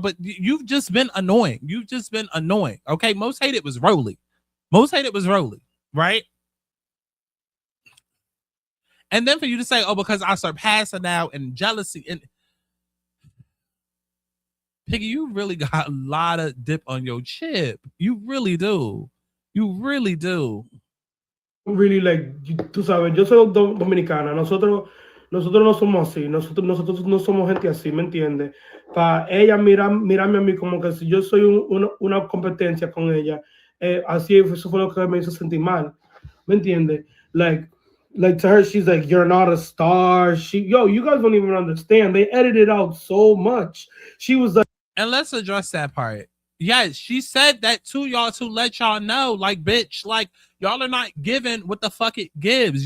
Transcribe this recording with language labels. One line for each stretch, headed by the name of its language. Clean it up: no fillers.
English: But you've just been annoying. Okay, most hated was Rolly, right? And then for you to say, oh, because I surpassed her now and jealousy, and Piggy, you really got a lot of dip on your chip. You really do. Really, like,
Spanish: tú sabes, yo soy dominicana, nosotros no somos así, nosotros no somos gente así, ¿me entiendes? Para ella mirarme a mí como que si yo soy una competencia con ella, así eso fue lo que me hizo sentir mal, ¿me entiendes?
English: Like to her, she's like, you're not a star. You guys don't even understand. They edited out so much. She was like, and let's address that part. Yes, she said that to y'all to let y'all know, like, bitch, like, y'all are not given what the fuck it gives.